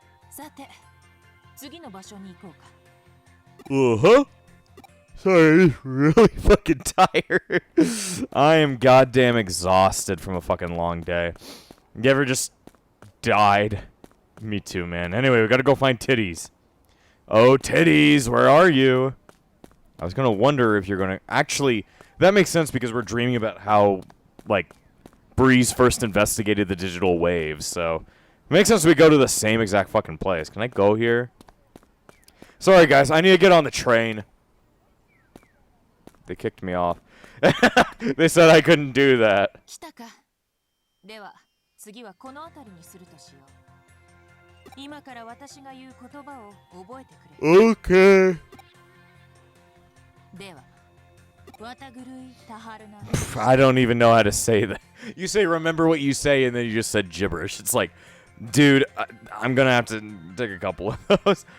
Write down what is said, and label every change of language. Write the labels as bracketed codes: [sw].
[ja] さて、次の場所に行こうか。 Uh-huh. [en] Sorry, I'm really fucking tired. I am goddamn exhausted from a fucking long day. You ever just died? Me too, man. Anyway, we gotta go find titties. Oh, titties, where are you? I was gonna wonder if you're gonna... Actually, that makes sense because we're dreaming about how, like, Breeze first investigated the digital waves, so... It makes sense we go to the same exact fucking place. Can I go here? Sorry, guys, I need to get on the train. They kicked me off. They said I couldn't do that. [ja] 来たか。では、次はこの辺りにするとしよう。今から私が言う言葉を覚えてくれ。 [en] Okay. [ja] では、わたぐるいたはるな。 [en] I don't even know how to say that. You say remember what you say and then you just said gibberish. It's like, dude, I'm gonna have to take a couple of those.